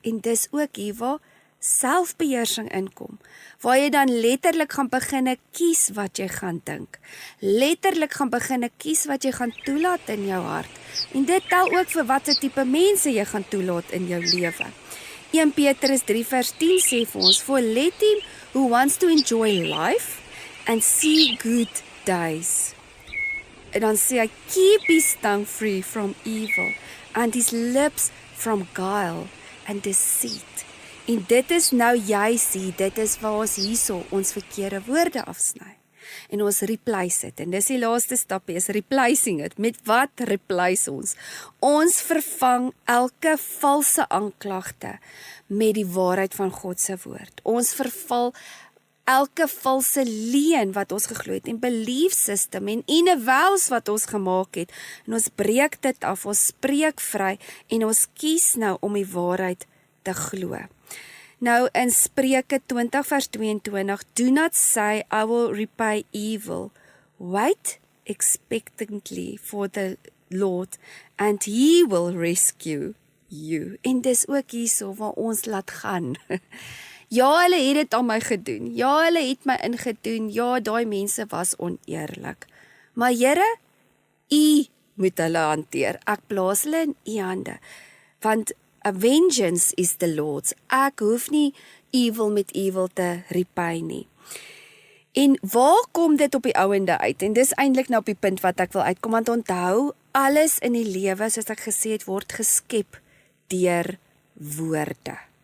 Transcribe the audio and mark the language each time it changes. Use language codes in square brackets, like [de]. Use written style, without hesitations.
[af] En dis ook hier waar selfbeheersing inkom, waar jy dan letterlik gaan beginne kies wat jy gaan dink, letterlik gaan beginne kies wat jy gaan toelaat in jou hart, en dit tel ook vir wat se tipe mense jy gaan toelaat in jou lewe. 1 Petrus 3 vers 10 sê vir ons, [en] for let him who wants to enjoy life and see good days. [af] En dan sê hy, [en] keep his tongue free from evil and his lips from guile and deceit. [af] En dit is nou jy sê, dit is waar ons hierso ons verkeerde woorde afsny. En ons replace het, en dis die laaste stapie, [en] is replacing it. [af] Met wat replace ons? Ons vervang elke valse aanklagte met die waarheid van God se woord. Ons verval elke valse leuen wat ons geglo het, en belief system, en innerwels wat ons gemaak het, en ons breek dit af, ons spreek vry, en ons kies nou om die waarheid te glo. Nou in Spreuke 20 vers 22, [en] do not say, I will repay evil. Wait expectantly for the Lord, and He will rescue you. [af] En dis ook hierso waar ons laat gaan. Ja, hulle het dit aan my gedoen. Ja, hulle het my ingedoen. Ja, daai mense was oneerlik. Maar Here, U moet hulle hanteer. Ek plaas hulle in U hande. [en] Want a vengeance is the Lord's. [af] Ek hoef nie evil met evil te repay nie. En waar kom dit op die ouende uit? En dis eintlik nou op die punt wat ek wil uitkom, want onthou, alles in die lewe, soos ek gesê het, word geskep deur woorde.